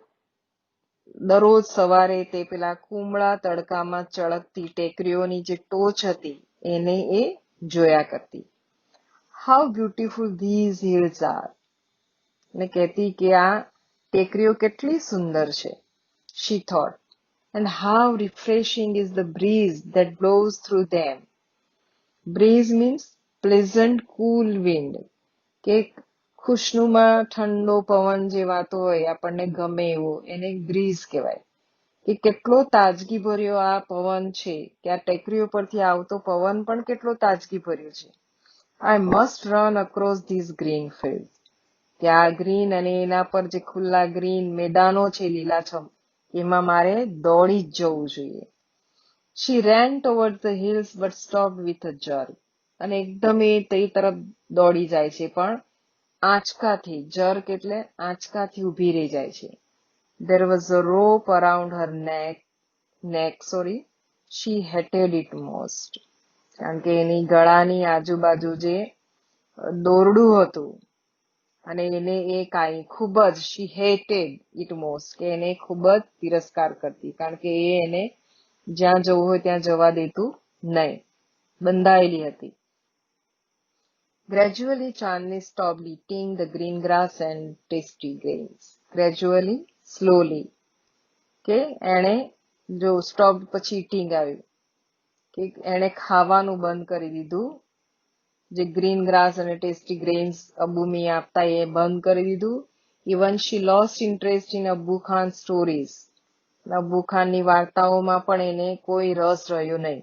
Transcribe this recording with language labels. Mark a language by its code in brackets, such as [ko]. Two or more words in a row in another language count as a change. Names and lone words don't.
[gu] દરરોજ સવારે તે પેલા કુમળા તડકામાં ચળકતી ટેકરીઓની જે ટોચ હતી એને એ જોયા કરતી. [en] How beautiful these hills are. [gu] ને કહેતી કે આ ટેકરીઓ કેટલી સુંદર છે. [en] She thought, and how refreshing is the breeze that blows through them. Breeze means pleasant cool wind. [gu] કે ખુશનુમા ઠંડો પવન જે વાતો હોય આપણને ગમે એવો, એને બ્રીઝ કહેવાય. કે કેટલો તાજગી ભર્યો આ પવન છે, કે આ ટેકરીઓ પરથી આવતો પવન પણ કેટલો તાજગી ભર્યો છે. [en] I must run across these green fields. [gu] કે આ ગ્રીન અને એના પર જે ખુલ્લા ગ્રીન મેદાનો છે લીલાછમ, એમાં મારે દોડી જ જવું જોઈએ. [en] She ran towards the hills but stopped with a jerk. [gu] અને એકદમ એ તે તરફ દોડી જાય છે પણ આંચકાથી, જર્ક એટલે આંચકાથી ઊભી રહી જાય છે. [en] There was a rope around her neck. She hated it most. [gu] કારણ કે એની ગળાની આજુબાજુ જે દોરડું હતું અને એને એ ખૂબ જ [en] she hated it most, [gu] કે એને ખૂબ જ તિરસ્કાર કરતી, કારણ કે એ એને જ્યાં જવું હોય ત્યાં જવા દેતું નહીં, બંધાયેલી હતી. [en] Gradually, Chandni stopped eating the green grass and tasty grains. gradually, slowly. [gu] કે એણે જો stopped પછી eating આવ્યું કે એણે ખાવાનું બંધ કરી દીધું, જે [en] green grass [gu] અને [en] tasty grains [gu] અબ્બુ મિયા આપતા એ બંધ કરી દીધું. [en] Even she lost interest in Abbu Khan stories, [gu] અબ્બુ ખાનની વાર્તાઓમાં પણ એને કોઈ રસ રહ્યો નહીં.